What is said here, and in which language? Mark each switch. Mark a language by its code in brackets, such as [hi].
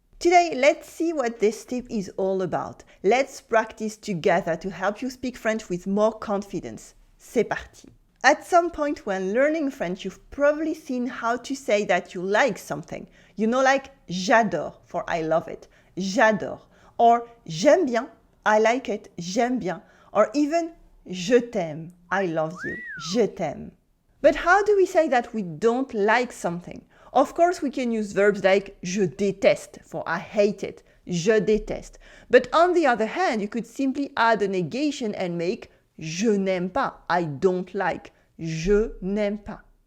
[en] Today, let's see what this tip is all about. Let's practice together to help you speak French with more confidence. [fr] C'est parti! [en] At some point when learning French, you've probably seen how to say that you like something. You know, like [fr] j'adore [en] for I love it, j'adore. Or [fr] j'aime bien, [en] I like it, j'aime bien. Or even [fr] je t'aime, [en] I love you, je t'aime. But how do we say that we don't like something? Of course, we can use verbs like [fr] je déteste [en] for I hate it, je déteste. But on the other hand, you could simply add a negation and make [fr] je n'aime pas, [en] I don't like, je n'aime pas.